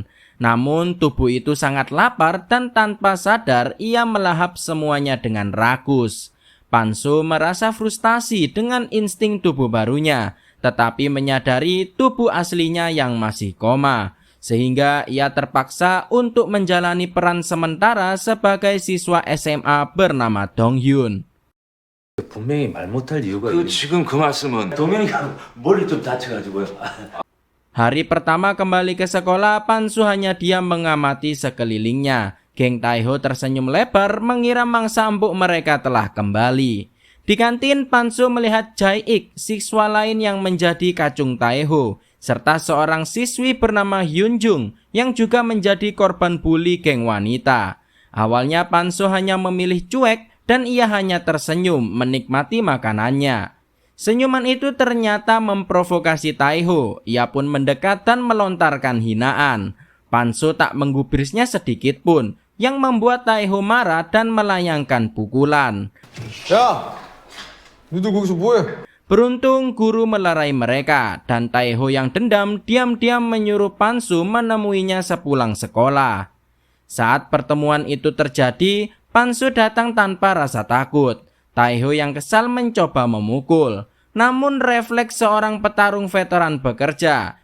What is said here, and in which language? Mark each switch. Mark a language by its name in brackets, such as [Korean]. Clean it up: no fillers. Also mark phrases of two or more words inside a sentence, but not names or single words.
[Indonesian] Namun tubuh itu sangat lapar dan tanpa sadar ia melahap semuanya dengan rakus. Panso merasa frustasi dengan insting tubuh barunya, tetapi menyadari tubuh aslinya yang masih koma. Sehingga ia terpaksa untuk menjalani peran sementara sebagai siswa SMA bernama Dong Hyun. [Korean] 분명히 말 못할 이유가 지금 그 말씀은 동현이가 머리 좀 다쳐가지고요. [Indonesian] Hari pertama kembali ke sekolah, Panso hanya diam mengamati sekelilingnya. Geng Taeho tersenyum lebar mengira mangsa empuk mereka telah kembali. Di kantin, Panso melihat Jae-ik, siswa lain yang menjadi kacung Taeho, serta seorang siswi bernama Hyunjung yang juga menjadi korban bully geng wanita. Awalnya Panso hanya memilih cuek dan ia hanya tersenyum menikmati makanannya. Senyuman itu ternyata memprovokasi Taeho. Ia pun mendekat dan melontarkan hinaan. Panso tak menggubrisnya sedikit pun, yang membuat Taeho marah dan melayangkan pukulan. [Korean] 야, 너도 거기서 뭐해? [Indonesian] Beruntung guru melerai mereka dan Taeho yang dendam diam-diam menyuruh Panso menemuinya sepulang sekolah. Saat pertemuan itu terjadi, Panso datang tanpa rasa takut. Taeho yang kesal mencoba memukul. Namun refleks seorang petarung veteran bekerja.